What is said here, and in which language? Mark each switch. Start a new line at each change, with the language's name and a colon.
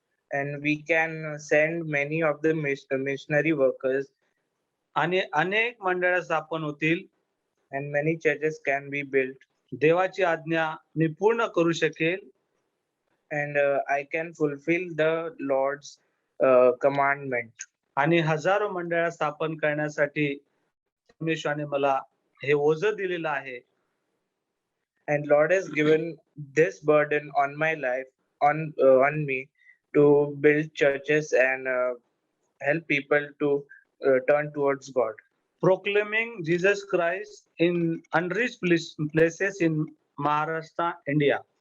English: And we can send many of the missionary workers,
Marathi: आणि अनेक मंडळं स्थापन होतील.
English: and many churches can be built.
Marathi: देवाची आज्ञा मी पूर्ण करू शकेल.
English: And I can fulfill the Lord's commandment.
Marathi: आणि हजारो मंडळं स्थापन करण्यासाठी परमेश्वराने मला हे ओझं दिलेलं आहे.
English: And Lord has given this burden on my life, on me, to build churches and help people to turn towards God. Proclaiming Jesus Christ in unreached places in Maharashtra, India.